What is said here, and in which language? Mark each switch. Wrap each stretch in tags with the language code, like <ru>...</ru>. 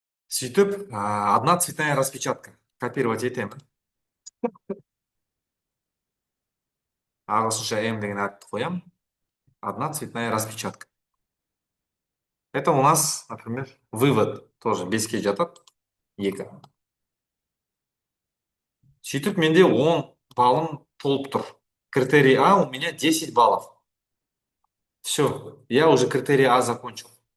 <ru>Сөйтіп, одна цветная распечатка.</ru> <kk>Копировать етемін. Ағылшынша М деген атты қоямын.</kk> <ru>Одна цветная распечатка. Это у нас, например, вывод.</ru> <kk>Тоже беске жатады. 2. Сөйтіп, менде 10 балым толып тұр.</kk> <ru>Критерий А у меня 10 баллов. Все, я уже критерий А закончил.</ru>